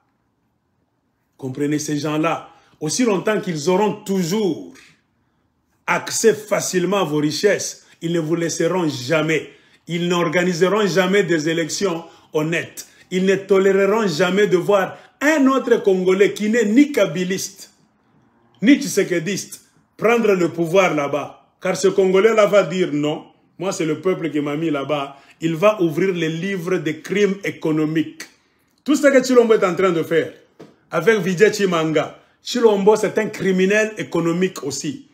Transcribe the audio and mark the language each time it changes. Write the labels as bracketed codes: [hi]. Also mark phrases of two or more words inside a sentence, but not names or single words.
[fr] Comprenez, ces gens-là, aussi longtemps qu'ils auront toujours accès facilement à vos richesses, ils ne vous laisseront jamais. Ils n'organiseront jamais des élections honnêtes. Ils ne toléreront jamais de voir un autre Congolais qui n'est ni kabiliste, ni tshisekediste, prendre le pouvoir là-bas. Car ce Congolais-là va dire non. Moi, c'est le peuple qui m'a mis là-bas. Il va ouvrir les livres des crimes économiques. Tout ce que Chilombo est en train de faire avec Vijay Chimanga. Chilombo, c'est un criminel économique aussi.